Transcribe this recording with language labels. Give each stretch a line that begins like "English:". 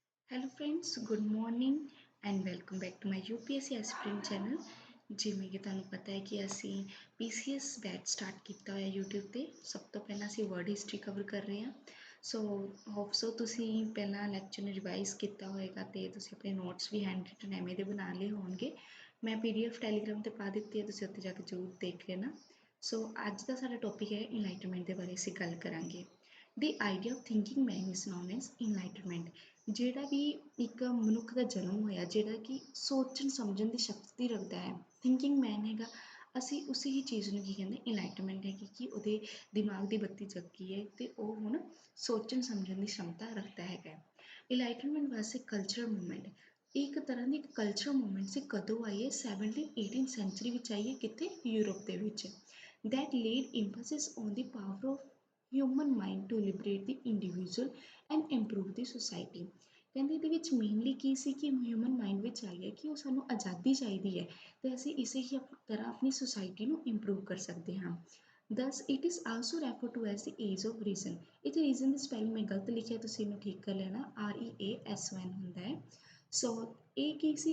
English: Hello friends good morning and welcome back to my UPSC aspirant channel.
Hindi: जिमें कि
Punjabi: ਤੁਹਾਨੂੰ ਪਤਾ ਹੈ ਕਿ ਅਸੀਂ ਪੀਸੀਐਸ ਬੈਚ ਸਟਾਰਟ ਕੀਤਾ ਹੋਇਆ YouTube ਤੇ। ਸਭ ਤੋਂ ਪਹਿਲਾਂ ਅਸੀਂ ਵਰਡ ਹਿਸਟਰੀ ਕਵਰ ਕਰ ਰਹੇ ਹਾਂ। ਸੋ ਹੋਪ ਸੋ ਤੁਸੀਂ ਪਹਿਲਾਂ ਲੈਕਚਰ ਨੂੰ ਰਿਵਾਈਜ਼ ਕੀਤਾ ਹੋਏਗਾ ਤੇ ਤੁਸੀਂ ਆਪਣੇ ਨੋਟਸ ਵੀ ਹੈਂਡ ਰਿਟਨ ਐਵੇਂ ਦੇ ਬਣਾ ਲਏ ਹੋਣਗੇ। ਮੈਂ ਪੀਡੀਐਫ ਟੈਲੀਗ੍ਰਾਮ ਤੇ ਪਾ ਦਿੱਤੀ ਹੈ, ਤੁਸੀਂ ਉੱਥੇ ਜਾ ਕੇ ਜ਼ਰੂਰ ਦੇਖ ਲੈਣਾ। ਸੋ ਅੱਜ ਦਾ ਸਾਡਾ ਟੌਪਿਕ ਹੈ ਇਨਲਾਈਟਮੈਂਟ ਦੇ ਬਾਰੇ ਅਸੀਂ ਗੱਲ ਕਰਾਂਗੇ।
English: The idea of thinking man is known as enlightenment.
Punjabi: ਜਿਹੜਾ ਵੀ ਇੱਕ ਮਨੁੱਖ ਦਾ ਜਨਮ ਹੋਇਆ ਜਿਹੜਾ ਕਿ ਸੋਚਣ ਸਮਝਣ ਦੀ ਸ਼ਕਤੀ ਰੱਖਦਾ ਹੈ, ਥਿੰਕਿੰਗ ਮੈਨ ਹੈਗਾ, ਅਸੀਂ ਉਸੇ ਹੀ ਚੀਜ਼ ਨੂੰ ਕੀ ਕਹਿੰਦੇ ਇਨਲਾਈਟਮੈਂਟ ਹੈਗੀ ਕਿ ਉਹਦੇ ਦਿਮਾਗ ਦੀ ਬੱਤੀ ਜੱਗੀ ਹੈ ਤੇ ਉਹ ਹੁਣ ਸੋਚਣ ਸਮਝਣ ਦੀ ਸ਼ਮਤਾ ਰੱਖਦਾ ਹੈਗਾ। ਇਨਲਾਈਟਮੈਂਟ ਵਾਸਤੇ ਕਲਚਰਲ ਮੂਵਮੈਂਟ ਇੱਕ ਤਰ੍ਹਾਂ ਦੀ ਕਲਚਰਲ ਮੂਵਮੈਂਟ ਸੀ। ਕਦੋਂ ਆਈ ਹੈ? 17th-18th ਸੈਂਚੁਰੀ ਵਿੱਚ ਆਈ ਹੈ। ਕਿੱਥੇ? ਯੂਰਪ ਦੇ ਵਿੱਚ।
English: that laid emphasis on the power of human mind to liberate the individual and improve the society।
Punjabi: ਕਹਿੰਦੇ ਇਹਦੇ ਵਿੱਚ ਮੇਨਲੀ ਕੀ ਸੀ ਕਿ ਹਿਊਮਨ ਮਾਈਂਡ ਵਿੱਚ ਆਈ ਹੈ ਕਿ ਉਹ ਸਾਨੂੰ ਆਜ਼ਾਦੀ ਚਾਹੀਦੀ ਹੈ ਤੇ ਅਸੀਂ ਇਸੇ ਹੀ ਤਰ੍ਹਾਂ ਆਪਣੀ ਸੁਸਾਇਟੀ ਨੂੰ ਇੰਪਰੂਵ ਕਰ ਸਕਦੇ ਹਾਂ।
English: Thus it is also refer to as the age of reason.
Punjabi: ਇੱਥੇ ਰੀਜ਼ਨ ਦੀ ਸਪੈਲਿੰਗ ਮੈਂ ਗਲਤ ਲਿਖਿਆ, ਤੁਸੀਂ ਇਹਨੂੰ ਠੀਕ ਕਰ ਲੈਣਾ। REASON ਹੁੰਦਾ ਹੈ। ਸੋ ਇਹ ਕੀ ਸੀ?